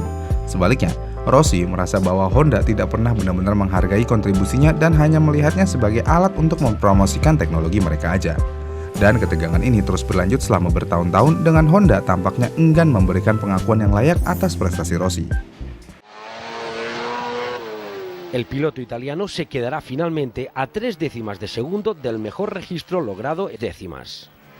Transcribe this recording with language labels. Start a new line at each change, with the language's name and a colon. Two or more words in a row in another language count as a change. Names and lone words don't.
Indonesian: Sebaliknya, Rossi merasa bahwa Honda tidak pernah benar-benar menghargai kontribusinya dan hanya melihatnya sebagai alat untuk mempromosikan teknologi mereka aja. Dan ketegangan ini terus berlanjut selama bertahun-tahun dengan Honda tampaknya enggan memberikan pengakuan yang layak atas prestasi Rossi.
Spanish: El piloto italiano se quedará finalmente a 3 décimas de segundo del mejor registro logrado en décimas.